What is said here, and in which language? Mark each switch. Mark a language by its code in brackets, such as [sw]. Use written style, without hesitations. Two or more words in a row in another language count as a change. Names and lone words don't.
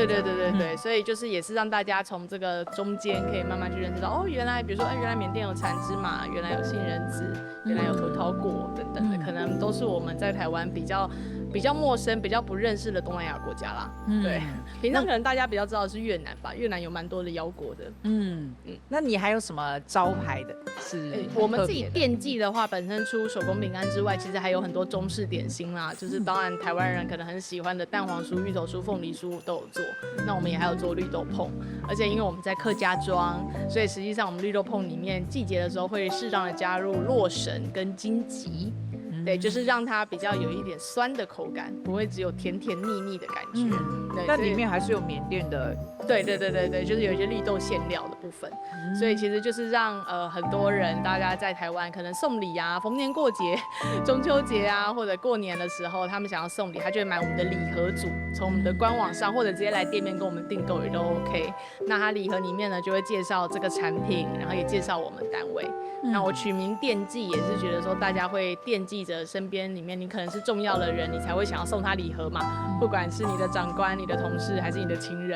[zh] 對，所以就是也是讓大家從這個中間可以慢慢去認識到，原來比如說，原來緬甸有產芝麻，原來有杏仁子，原來有核桃果等等的，可能都是我們在台灣比較陌生、比較不認識的東南亞國家啦。對，平常可能大家比較知道的是越南吧，越南有蠻多的腰果的。那你還有什麼招牌的？是我們自己店記的話，本身除手工餅乾之外，其實還有很多中式點心啦，就是當然台灣人可能很喜歡的蛋黃酥、芋頭酥、鳳梨酥都有做。那我們也還有做綠豆椪，而且因為我們在客家莊，所以實際上我們綠豆椪裡面季節的時候會適當的加入洛神跟金桔。對，就是讓它比較有一點酸的口感，不會只有甜甜膩膩的感覺。但裡面還是有緬甸的。對，就是有一些綠豆餡料的部分。所以其實就是讓很多人大家在台灣可能送禮啊，逢年過節、中秋節啊，或者過年的時候，他們想要送禮，他就會買我們的禮盒組。从我们的官网上或者直接来店面跟我们订购也都 OK。那它礼盒里面呢就会介绍这个产品，然后也介绍我们单位。那我取名惦记也是觉得说大家会惦记着身边里面你可能是重要的人，你才会想要送他礼盒嘛，不管是你的长官、你的同事还是你的亲人。